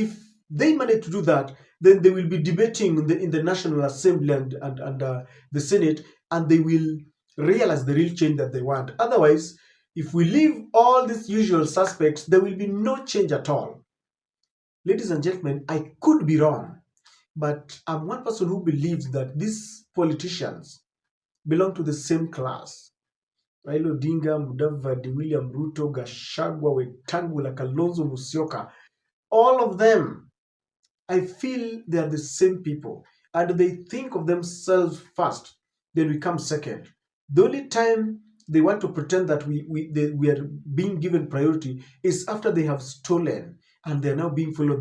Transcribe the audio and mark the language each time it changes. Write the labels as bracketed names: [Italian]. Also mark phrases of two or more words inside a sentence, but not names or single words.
[English] If they manage to do that, then they will be debating in the National Assembly and the Senate, and they will realize the real change that they want. Otherwise, if we leave all these usual suspects, there will be no change at all. Ladies and gentlemen, I could be wrong, but I'm one person who believes that these politicians belong to the same class. Raila Odinga, Mudavadi, William Ruto, Gachagua, Wetangula, Kalonzo Musyoka, all of them, I feel they are the same people, and they think of themselves first, then we come second. The only time they want to pretend that we are being given priority is after they have stolen and they are now being followed.